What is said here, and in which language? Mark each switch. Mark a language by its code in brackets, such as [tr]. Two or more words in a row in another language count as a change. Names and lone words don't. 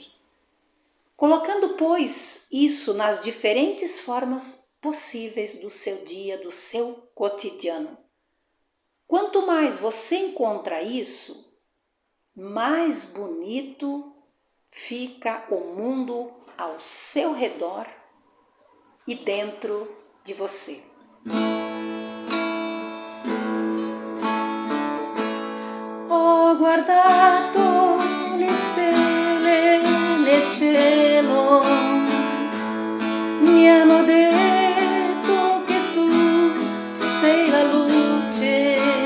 [pt] Colocando, pois, isso nas diferentes formas possíveis do seu dia, do seu cotidiano. Quanto mais você encontra isso, mais bonito fica o mundo ao seu redor e dentro de você. [it] Ho guardato le stelle nel cielo, mi hanno detto che tu sei la luce,